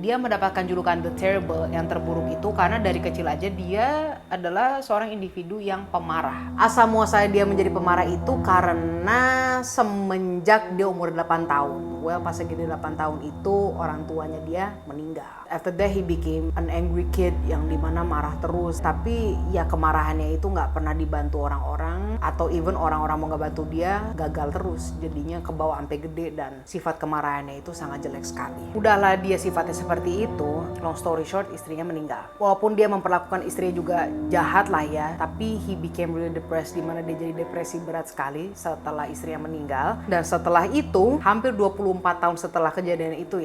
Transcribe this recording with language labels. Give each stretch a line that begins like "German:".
Indonesian: Dia mendapatkan julukan
English: the Terrible,
Indonesian: yang terburuk itu karena dari kecil aja dia adalah seorang individu yang pemarah. Asal muasal dia menjadi pemarah itu karena semenjak dia umur 8 tahun.
English: Well,
Indonesian: pas lagi dia 8 tahun itu orang tuanya dia meninggal.
English: After that he became an angry kid
Indonesian: yang dimana marah terus. Tapi ya kemarahannya itu nggak pernah dibantu orang-orang, atau
English: even
Indonesian: orang-orang mau ngebantu dia gagal terus. Jadinya kebawa sampai gede dan sifat kemarahannya itu sangat jelek sekali. Udahlah dia sifatnya seperti itu.
English: Long story short,
Indonesian: istrinya meninggal. Walaupun dia memperlakukan istrinya juga jahat lah ya, tapi
English: he became really depressed,
Indonesian: dimana dia jadi depresi berat sekali setelah istrinya meninggal. Dan setelah itu hampir 24 tahun setelah kejadian itu